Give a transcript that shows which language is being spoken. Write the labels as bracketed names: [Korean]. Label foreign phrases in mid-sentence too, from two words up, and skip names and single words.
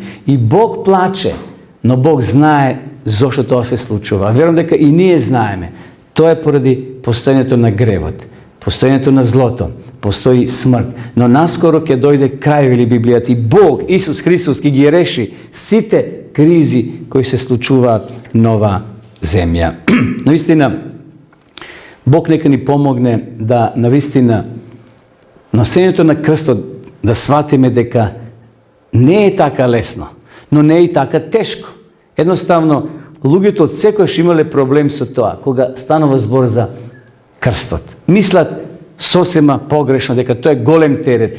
[Macedonian] И Бог плаче, но Бог знае зошто тоа се случува. Верувам дека и ние знаеме. Тоа е поради постојањето на гревот, постојањето на злото, постои смрт. Но наскоро ќе дојде крај, вели Библијата, и Бог, Исус Христос, ќе ги реши сите krizi koji se slučuva nova zemlja. Navistina, Bog neka ni pomogne da navistina nосењето на крстот да сватиме дека не е така лесно, но не е и така тешко. Едноставно, луѓето од секојаш имале проблем со тоа, кога станува збор за крстот. Мислат сосема погрешно дека тоа е голем терет.